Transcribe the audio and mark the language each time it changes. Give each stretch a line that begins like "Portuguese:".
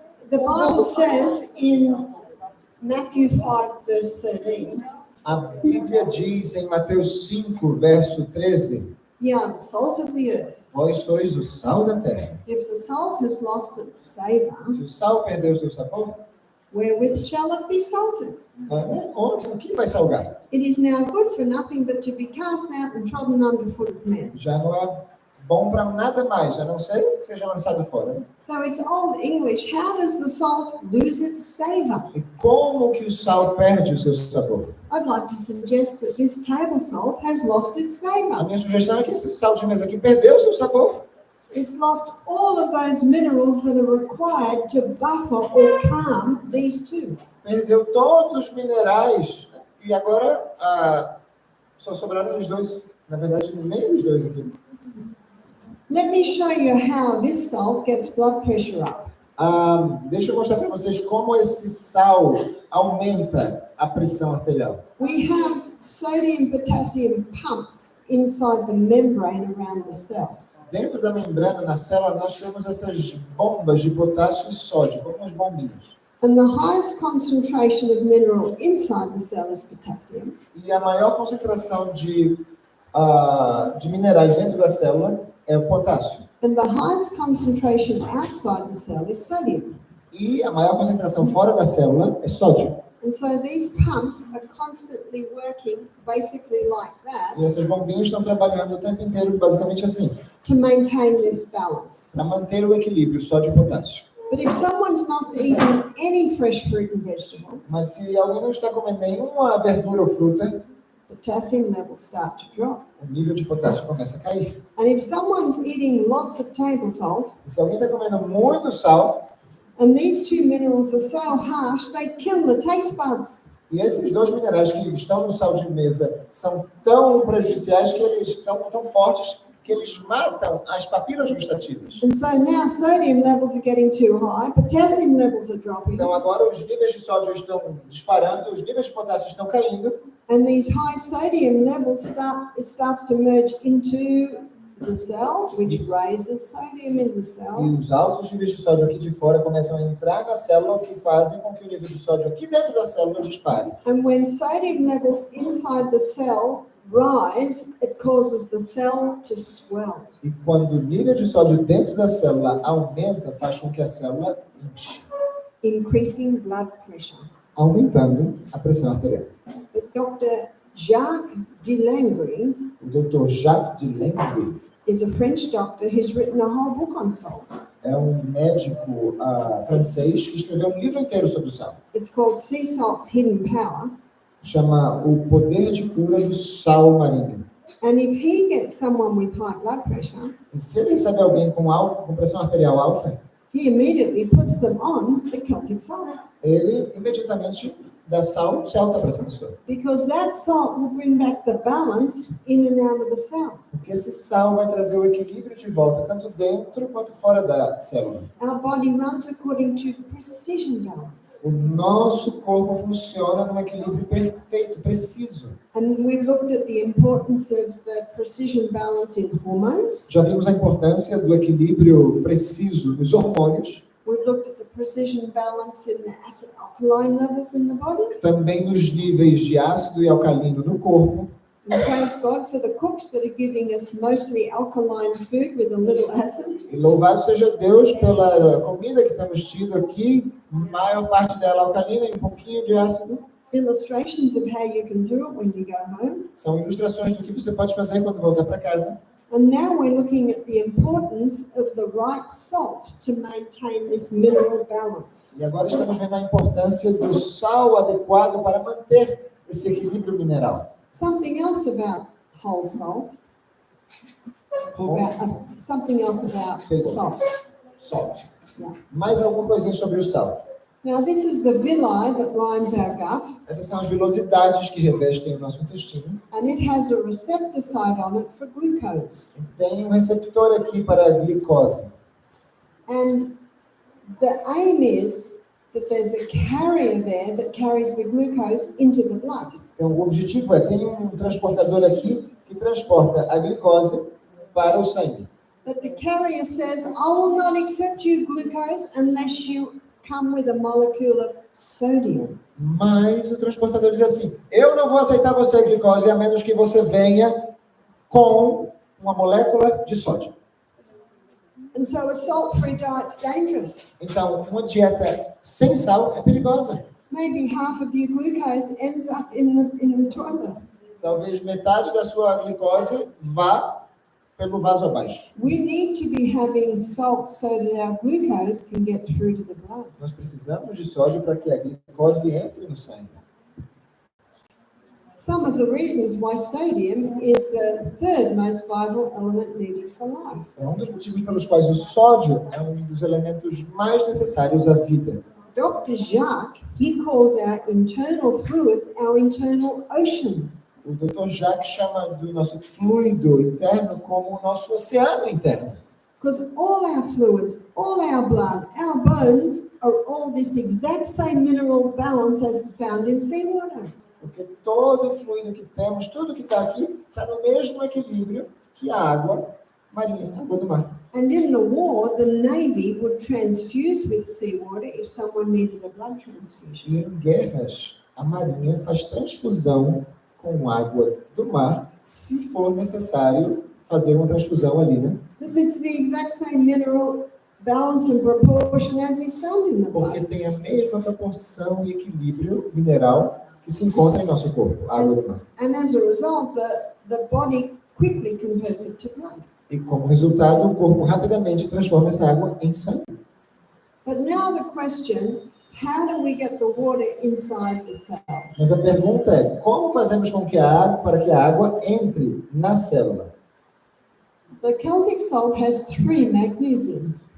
English: The Bible says in Matthew 5, verse 13,
Portuguese: A Bíblia diz em Mateus 5, verso 13,
English: ye are the salt of the earth.
Portuguese: vós sois o sal da terra.
English: If the salt has lost its savour,
Portuguese: Se o sal perdeu o seu sabor,
English: wherewith shall it be salted?
Portuguese: o que vai salgar?
English: It is now good for nothing but to be cast out and trodden underfoot of men.
Portuguese: Já não é bom para nada mais, a não ser que seja lançado fora.
English: So it's old English. How does the salt lose its savour?
Portuguese: E como que o sal perde o seu sabor?
English: I'd like to suggest that this table salt has lost its
Portuguese: A
English: savour.
Portuguese: minha sugestão é que esse sal de mesa aqui perdeu o seu sabor.
English: It's lost all of those minerals that are required to buffer or calm these two.
Portuguese: Perdeu todos os minerais e agora só sobraram os dois. Na verdade, nem os dois aqui.
English: Let me show you how this salt gets blood pressure up.
Portuguese: Deixa eu mostrar para vocês como esse sal aumenta a pressão arterial.
English: We have sodium potassium pumps inside the membrane around the cell.
Portuguese: Dentro da membrana, na célula, nós temos essas bombas de potássio e sódio, como umas bombinhas.
English: And the highest concentration of mineral inside the cell is potassium.
Portuguese: E a maior concentração de minerais dentro da célula é o potássio.
English: And the highest concentration outside the cell is sodium.
Portuguese: E a maior concentração fora da célula é sódio.
English: And so these pumps are constantly working basically like
Portuguese: E
English: that
Portuguese: essas bombinhas estão trabalhando o tempo inteiro, basicamente assim,
English: to maintain this balance.
Portuguese: para manter o equilíbrio sódio e potássio.
English: But if someone's not eating any fresh fruit and vegetables,
Portuguese: Mas se alguém não está comendo nenhuma verdura ou fruta,
English: potassium levels start to drop.
Portuguese: o nível de potássio começa a cair.
English: And if someone's eating lots of table salt,
Portuguese: E se alguém está comendo muito sal,
English: and these two minerals are so harsh, they kill the taste buds.
Portuguese: e esses dois minerais que estão no sal de mesa são tão prejudiciais, que eles estão tão fortes, que eles matam as papilas gustativas.
English: And so now sodium levels are getting too high, potassium levels are dropping,
Portuguese: Então agora os níveis de sódio estão disparando, os níveis de potássio estão caindo,
English: and these high sodium levels starts to merge into the cell, which raises sodium in the
Portuguese: E
English: cell.
Portuguese: os altos níveis de sódio aqui de fora começam a entrar na célula, o que fazem com que o nível de sódio aqui dentro da célula dispare.
English: And when sodium levels inside the cell rise, it causes the cell to swell.
Portuguese: E quando o nível de sódio dentro da célula aumenta, faz com que a célula enche,
English: Increasing blood pressure.
Portuguese: aumentando a pressão arterial.
English: But Dr. Jacques Delangre
Portuguese: O Dr. Jacques de Lenglet
English: is a French doctor who's written a whole book on salt.
Portuguese: é um médico francês que escreveu um livro inteiro sobre o sal.
English: It's called Sea Salt's Hidden Power.
Portuguese: Chama O Poder de Cura do Sal Marinho.
English: And if he gets someone with high blood pressure,
Portuguese: E se ele recebe alguém com pressão arterial alta,
English: he immediately puts them on the Celtic salt.
Portuguese: ele imediatamente dá sal celta para essa pessoa.
English: Because that salt will bring back the balance in and out of the cell.
Portuguese: Porque esse sal vai trazer o equilíbrio de volta, tanto dentro quanto fora da célula.
English: Our body runs according to precision balance.
Portuguese: O nosso corpo funciona num equilíbrio perfeito, preciso.
English: And we looked at the importance of the precision balance in hormones.
Portuguese: Já vimos a importância do equilíbrio preciso nos hormônios,
English: We've looked at the precision balance in the acid alkaline levels in the body.
Portuguese: também nos níveis de ácido e alcalino no corpo.
English: And praise God for the cooks that are giving us mostly alkaline food with a little acid.
Portuguese: E louvado seja Deus pela comida que temos tido aqui, maior parte dela alcalina e um pouquinho de ácido.
English: Illustrations of how you can do it when you go home.
Portuguese: São ilustrações do que você pode fazer quando voltar para casa.
English: And now we're looking at the importance of the right salt to maintain this mineral balance.
Portuguese: E agora estamos vendo a importância do sal adequado para manter esse equilíbrio mineral.
English: Something else about whole salt. Something else about salt. Salt. Yeah.
Portuguese: Mais alguma coisinha sobre o sal.
English: Now this is the villi that lines our gut,
Portuguese: Essas são as vilosidades que revestem o nosso intestino.
English: and it has a receptor site on it for glucose.
Portuguese: Tem um receptor aqui para a glicose.
English: And the aim is that there's a carrier there that carries the glucose into the blood.
Portuguese: Então, o objetivo tem um transportador aqui que transporta a glicose para o sangue.
English: But the carrier says, I will not accept you glucose unless you come with a molecule of sodium.
Portuguese: Mas o transportador diz assim, eu não vou aceitar você, glicose, a menos que você venha com uma molécula de sódio.
English: And so a salt-free diet's dangerous.
Portuguese: Então, uma dieta sem sal é perigosa.
English: Maybe half of your glucose ends up in the toilet.
Portuguese: Talvez metade da sua glicose vá pelo vaso abaixo.
English: We need to be having salt so that our glucose can get through to the blood.
Portuguese: Nós precisamos de sódio para que a glicose entre no sangue.
English: Some of the reasons why sodium is the third most vital element needed for life.
Portuguese: É um dos motivos pelos quais o sódio é um dos elementos mais necessários à vida.
English: Dr. Jacques, he calls our internal fluids our internal ocean.
Portuguese: O Dr. Jacques chama do nosso fluido interno como o nosso oceano interno.
English: Because all our fluids, all our blood, our bones are all this exact same mineral balance as is found in seawater.
Portuguese: Porque todo o fluido que temos, tudo que está aqui, está no mesmo equilíbrio que a água marinha, a água do mar.
English: And in the war, the Navy would transfuse with seawater if someone needed a blood transfusion.
Portuguese: E em guerras, a marinha faz transfusão com água do mar, se for necessário fazer uma transfusão ali, né?
English: Because it's the exact same mineral balance and proportion as is found in the
Portuguese: Porque
English: blood.
Portuguese: tem a mesma proporção e equilíbrio mineral que se encontra em nosso corpo, a água do mar.
English: And as a result, the body quickly converts it to blood.
Portuguese: E como resultado, o corpo rapidamente transforma essa água em sangue.
English: But now the question, how do we get the water inside the cell?
Portuguese: Mas a pergunta é, como fazemos com que para que a água entre na célula?
English: The Celtic salt has 3 magnesiums.